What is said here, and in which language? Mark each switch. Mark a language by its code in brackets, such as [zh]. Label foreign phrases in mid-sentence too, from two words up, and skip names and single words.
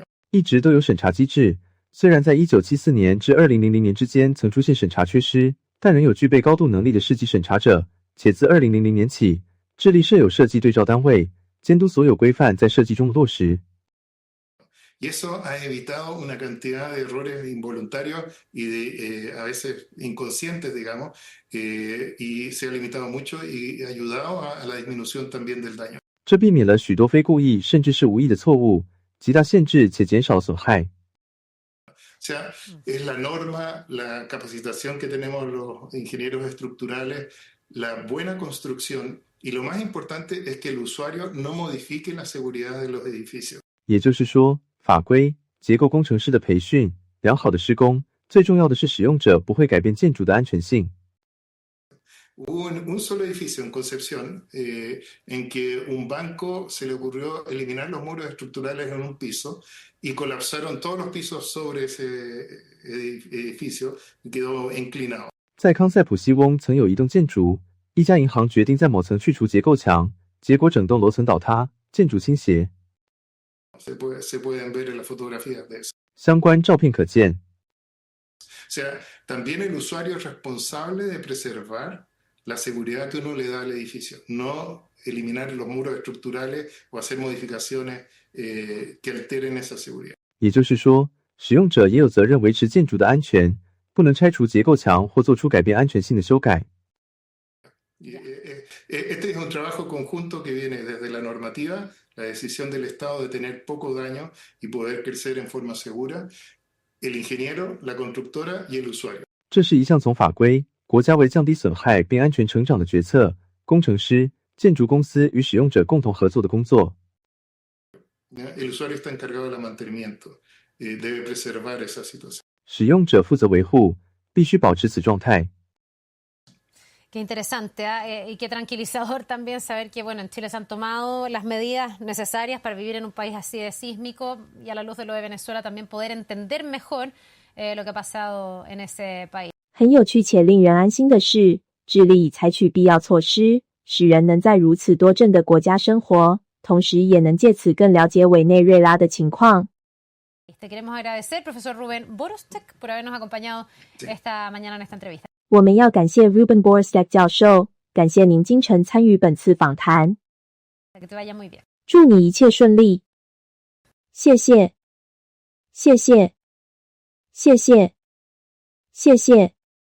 [zh] 一直都有审查机制。虽然在1974年至2000年之间曾出现审查缺失，但仍有具备高度能力的市级审查者。且自2000年起，智利设有设计对照单位，监督所有规范在设计中的落实。 [es] Y eso ha evitado una cantidad de errores involuntarios y a veces inconscientes, digamos, y se ha limitado mucho y ha ayudado a la disminución también del daño. [zh] 这避免了许多非故意甚至是无意的错误，极大限制且减少损害。 [es] O sea, es la norma, la capacitación que tenemos los ingenieros estructurales, la buena construcción y lo más importante es que el usuario no modifique la seguridad de los edificios. [zh] 也就是说，法规、结构工程师的培训、良好的施工，最重要的是使用者不会改变建筑的安全性。 [es] Hubo un solo edificio en Concepción en que un banco se le ocurrió eliminar los muros estructurales en un piso y colapsaron todos los pisos sobre ese edificio y quedó inclinado。 [zh] 在康塞普西翁曾有一栋建筑，一家银行决定在某层去除结构墙，结果整栋楼层倒塌，建筑倾斜。 [es] Se pueden ver en las fotografías de eso。 [zh] 相关照片可见。 [es] O sea, también el usuario es responsable de preservar la seguridad que uno le da al edificio, no eliminar los muros estructurales o hacer modificaciones que alteren esa seguridad。 [zh] 也就是说，使用者也有责任维持建筑的安全，不能拆除结构墙或做出改变安全性的修改。 [es] Este es un trabajo conjunto que viene desde la normativa, la decisión del Estado de tener poco daño y poder crecer en forma segura, el ingeniero, la constructora y el usuario。 [zh] 这是一项从法规、国家为降低损害并安全成长的决策，工程师、建筑公司与使用者共同合作的工作。 [es] El usuario está encargado del mantenimiento, debe preservar esa situación。 [zh] 使用者负责维护，必须保持此状态。 [es] Qué interesante, ¿eh? Y qué tranquilizador también saber que, bueno, en Chile se han tomado las medidas necesarias para vivir en un país así de sísmico y a la luz de lo de Venezuela también poder entender mejor lo que ha pasado en ese país。 [zh] 很有趣且令人安心的是，智利已采取必要措施，使人能在如此多震的国家生活，同时也能借此更了解委内瑞拉的情况。 [es] Te queremos agradecer, profesor Rubén Borostek, por habernos acompañado esta mañana en esta entrevista。 [zh] 我们要感谢 Ruben Borstek 教授，感谢您精诚参与本次访谈。 [es] Que te vaya muy bien。 [zh] 祝你一切顺利。谢谢，谢谢，谢谢，谢谢。